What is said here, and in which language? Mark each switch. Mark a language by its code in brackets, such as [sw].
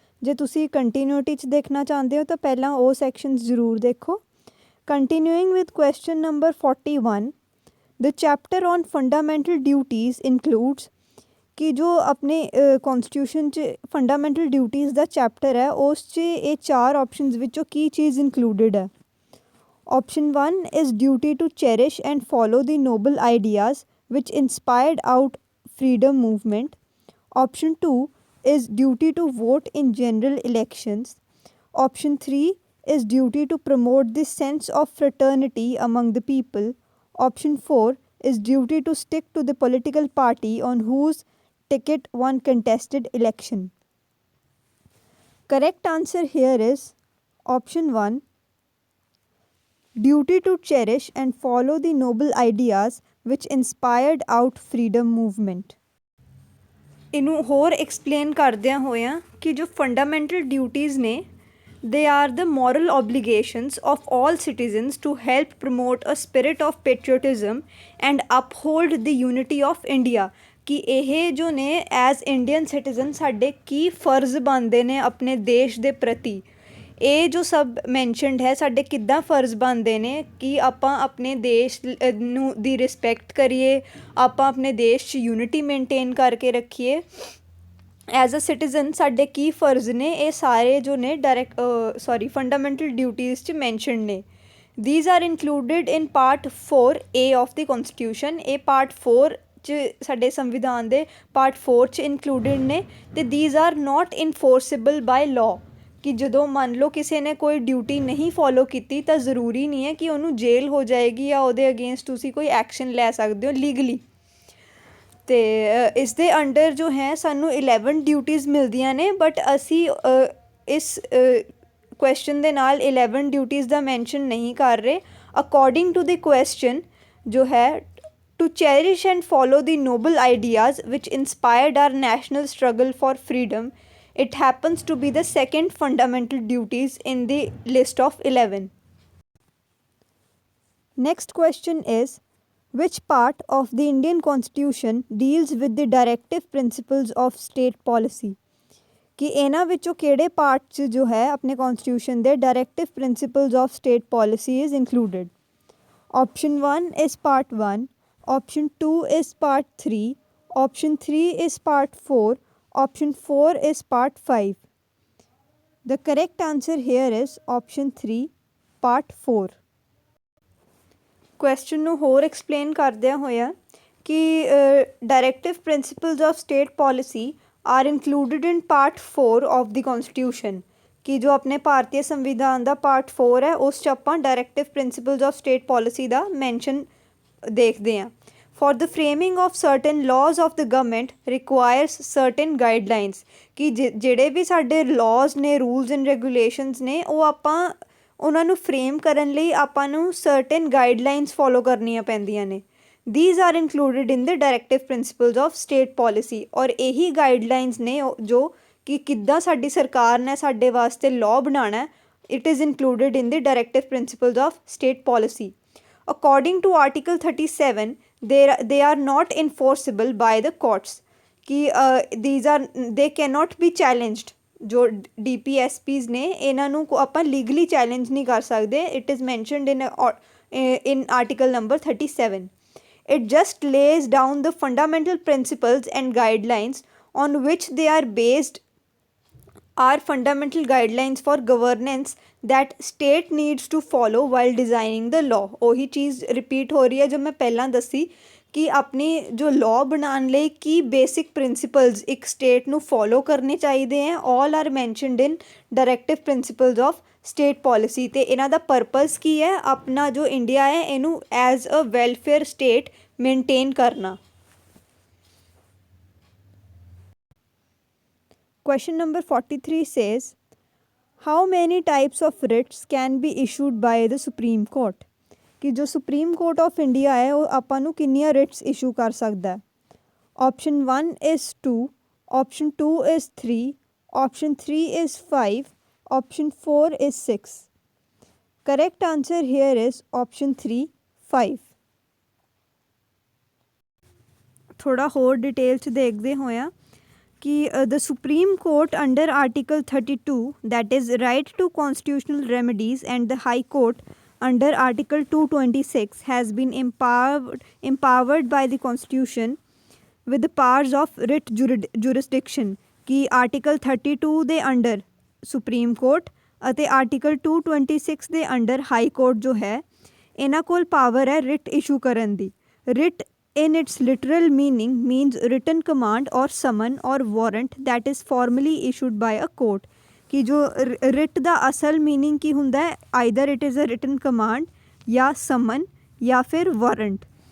[pa] ਜੇ ਤੁਸੀਂ ਕੰਟੀਨਿਊਟੀ 'ਚ ਦੇਖਣਾ ਚਾਹੁੰਦੇ ਹੋ ਤਾਂ ਪਹਿਲਾਂ ਉਹ ਸੈਕਸ਼ਨਸ ਜ਼ਰੂਰ ਦੇਖੋ। [en] continuing with question number 41, the chapter on fundamental duties includes [pa] ਕਿ ਜੋ ਆਪਣੇ ਕੌਨਸਟੀਟਿਊਸ਼ਨ 'ਚ ਫੰਡਾਮੈਂਟਲ ਡਿਊਟੀਜ਼ ਦਾ ਚੈਪਟਰ ਹੈ ਉਸ 'ਚ ਇਹ ਚਾਰ ਆਪਸ਼ਨਸ ਵਿੱਚੋਂ ਕੀ ਚੀਜ਼ ਇਨਕਲੂਡਡ ਹੈ। [en] Option 1 is duty to cherish and follow the noble ideas which inspired out freedom movement. Option 2 is duty to vote in general elections. Option 3 is duty to promote the sense of fraternity among the people. Option 4 is duty to stick to the political party on whose ticket one contested election. Correct answer here is option 1, duty to cherish and follow the noble ideas which inspired out freedom movement. [pa] ਇਹਨੂੰ ਹੋਰ explain ਕਰਦਿਆਂ ਹੋਇਆਂ ਕਿ ਜੋ fundamental duties ਨੇ [en] they are the moral obligations of all citizens to help promote a spirit of patriotism and uphold the unity of India. [pa] ਕਿ ਇਹ ਜੋ ਨੇ [en] as Indian citizen [pa] ਸਾਡੇ ਕੀ ਫਰਜ਼ ਬਣਦੇ ਨੇ ਆਪਣੇ ਦੇਸ਼ ਦੇ ਪ੍ਰਤੀ, ਇਹ ਜੋ ਸਭ ਮੈਂਸ਼ਨਡ ਹੈ ਸਾਡੇ ਕਿੱਦਾਂ ਫਰਜ਼ ਬਣਦੇ ਨੇ ਕਿ ਆਪਾਂ ਆਪਣੇ ਦੇਸ਼ ਨੂੰ ਦੀ ਰਿਸਪੈਕਟ ਕਰੀਏ, ਆਪਾਂ ਆਪਣੇ ਦੇਸ਼ 'ਚ ਯੂਨਿਟੀ ਮੇਨਟੇਨ ਕਰਕੇ ਰੱਖੀਏ। [en] as a citizen [pa] ਸਾਡੇ ਕੀ ਫਰਜ਼ ਨੇ ਇਹ ਸਾਰੇ ਜੋ ਨੇ ਫੰਡਾਮੈਂਟਲ ਡਿਊਟੀਜ਼ 'ਚ ਮੈਂਸ਼ਨ ਨੇ। [en] These are included in part 4A of the Constitution. [pa] ਇਹ ਪਾਰਟ 4 'ਚ ਸਾਡੇ ਸੰਵਿਧਾਨ ਦੇ ਪਾਰਟ 4 'ਚ ਇਨਕਲੂਡਿਡ ਨੇ ਅਤੇ [en] These are not enforceable by law. [pa] ਕਿ ਜਦੋਂ ਮੰਨ ਲਓ ਕਿਸੇ ਨੇ ਕੋਈ ਡਿਊਟੀ ਨਹੀਂ ਫੋਲੋ ਕੀਤੀ ਤਾਂ ਜ਼ਰੂਰੀ ਨਹੀਂ ਹੈ ਕਿ ਉਹਨੂੰ ਜੇਲ੍ਹ ਹੋ ਜਾਏਗੀ ਜਾਂ ਉਹਦੇ ਅਗੇਂਸਟ ਤੁਸੀਂ ਕੋਈ ਐਕਸ਼ਨ ਲੈ ਸਕਦੇ ਹੋ ਲੀਗਲੀ। ਅਤੇ ਇਸ ਦੇ ਅੰਡਰ ਜੋ ਹੈ ਸਾਨੂੰ 11 ਡਿਊਟੀਜ਼ ਮਿਲਦੀਆਂ ਨੇ, ਬਟ ਅਸੀਂ ਇਸ ਕੁਐਸਚਨ ਦੇ ਨਾਲ 11 ਡਿਊਟੀਜ਼ ਦਾ ਮੈਂਸ਼ਨ ਨਹੀਂ ਕਰ ਰਹੇ। [en] According to the question ਜੋ ਹੈ to cherish and follow the noble ideas which inspired our national struggle for freedom. It happens to be the second fundamental duties in the list of 11. Next question is, which part of the Indian Constitution deals with the directive principles of state policy? [pa] ਕਿ ਇਹਨਾਂ ਵਿੱਚੋਂ ਕਿਹੜੇ part 'ਚ ਜੋ ਹੈ ਆਪਣੇ ਕੌਨਸਟੀਟਿਊਸ਼ਨ ਦੇ [en] Directive principles of state policy is included. Option 1 is part 1. Option 2 is part 3. Option 3 is part 4. Option 4 is part 5. The correct answer here is option 3, part 4. [pa] Question ਨੂੰ ਹੋਰ ਐਕਸਪਲੇਨ ਕਰਦਿਆਂ ਹੋਇਆ ਕਿ [en] Directive principles of state policy are included in part 4 of the Constitution. [pa] ਕਿ ਜੋ ਆਪਣੇ ਭਾਰਤੀ ਸੰਵਿਧਾਨ ਦਾ part 4 ਹੈ ਉਸ 'ਚ ਆਪਾਂ directive principals of state policy ਦਾ mention ਦੇਖਦੇ ਹਾਂ। [en] For the framing of certain laws of the government requires certain guidelines. [pa] ਕਿ ਜਿਹੜੇ ਵੀ ਸਾਡੇ ਲਾਜ਼ ਨੇ, ਰੂਲਸ ਐਂਡ ਰੈਗੂਲੇਸ਼ਨਸ ਨੇ, ਉਹ ਆਪਾਂ ਉਹਨਾਂ ਨੂੰ ਫਰੇਮ ਕਰਨ ਲਈ ਆਪਾਂ ਨੂੰ ਸਰਟਨ ਗਾਈਡਲਾਈਨਸ ਫੋਲੋ ਕਰਨੀਆਂ ਪੈਂਦੀਆਂ ਨੇ। [en] These are included in the directive principles of state policy. [pa] ਔਰ ਇਹੀ ਗਾਈਡਲਾਈਨਸ ਨੇ ਜੋ ਕਿ ਕਿੱਦਾਂ ਸਾਡੀ ਸਰਕਾਰ ਨੇ ਸਾਡੇ ਵਾਸਤੇ ਲਾਅ ਬਣਾਉਣਾ, [en] It is included in the directive principles of state policy. According to Article 37, they are not enforceable by the courts. कि they cannot be challenged. [pa] जो DPSPs ਨੇ ਇਹਨਾਂ ਨੂੰ ਆਪਾਂ ਲੀਗਲੀ ਚੈਲੰਜ ਨਹੀਂ ਕਰ ਸਕਦੇ। [en] It is mentioned in Article number 37. It just lays down the fundamental principles and guidelines on which they are based are fundamental guidelines for governance that state needs to follow while designing the law. [pa] ਉਹੀ ਚੀਜ਼ repeat ਹੋ ਰਹੀ ਹੈ ਜੋ ਮੈਂ ਪਹਿਲਾਂ ਦੱਸੀ ਕਿ ਆਪਣੀ ਜੋ ਲਾਅ ਬਣਾਉਣ ਲਈ ਕੀ ਬੇਸਿਕ ਪ੍ਰਿੰਸੀਪਲਸ ਇੱਕ ਸਟੇਟ ਨੂੰ ਫੋਲੋ ਕਰਨੇ ਚਾਹੀਦੇ ਹੈ। [en] All are mentioned in directive principles of state policy. [pa] ਅਤੇ ਇਹਨਾਂ ਦਾ ਪਰਪਸ ਕੀ ਹੈ, ਆਪਣਾ ਜੋ ਇੰਡੀਆ ਹੈ ਇਹਨੂੰ [en] as a welfare state [pa] maintain ਕਰਨਾ। [en] Question number 43 says, how many types of writs can be issued by the Supreme Court? [pa] ਕਿ ਜੋ ਸੁਪਰੀਮ ਕੋਰਟ ਆਫ ਇੰਡੀਆ ਹੈ ਉਹ ਆਪਾਂ ਨੂੰ ਕਿੰਨੀਆਂ ਰਿਟਸ ਇਸ਼ੂ ਕਰ ਸਕਦਾ ਹੈ। [en] Option 1 is 2, Option 2 is 3, Option 3 is 5, Option 4 is 6. Correct answer here is Option 3, 5. [pa] ਥੋੜਾ ਹੋਰ ਡਿਟੇਲ 'ਚ ਦੇਖਦੇ ਹੋਇਆ ਕਿ [en] the Supreme Court under Article 32, that is right to constitutional remedies, and the High Court under Article 226 has been empowered by the Constitution with the powers of writ jurisdiction। [pa] कि Article 32 ਦੇ under supreme court ਅਤੇ Article 226 ਦੇ under high court ਜੋ ਹੈ ਇਹਨਾਂ ਕੋਲ power ਹੈ writ issue ਕਰਨ ਦੀ। [en] Writ in its literal meaning means written command or summon or warrant that is formally issued by a court। [pa] कि जो writ ਦਾ ਅਸਲ meaning ਕੀ ਹੁੰਦਾ ਹੈ, [en] either it is a written command [pa] ਜਾਂ summon ਜਾਂ ਫਿਰ warrant।